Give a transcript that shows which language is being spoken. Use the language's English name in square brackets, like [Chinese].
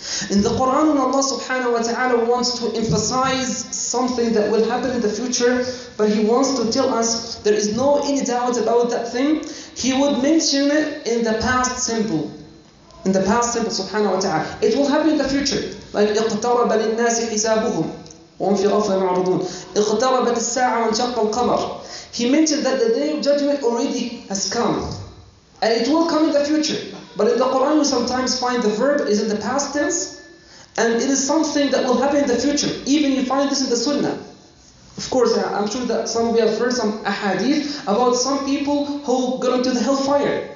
[English] In the Quran, when Allah subhanahu wa ta'ala wants to emphasize something that will happen in the future, but He wants to tell us there is no any doubt about that thing, He would mention it in the past simple. In the past simple, subhanahu wa ta'ala. It will happen in the future. [Arabic] Like اقترب للناس حسابهم وهم في غفلة معرضون. اقتربت الساعة وانشق القمر. [English] He mentioned that the day of judgment already has come. And it will come in the future. But in the Quran you sometimes find the verb is in the past tense. And it is something that will happen in the future. Even you find this in the Sunnah. Of course, I'm sure that some of you have heard some ahadith about some people who got into the hellfire.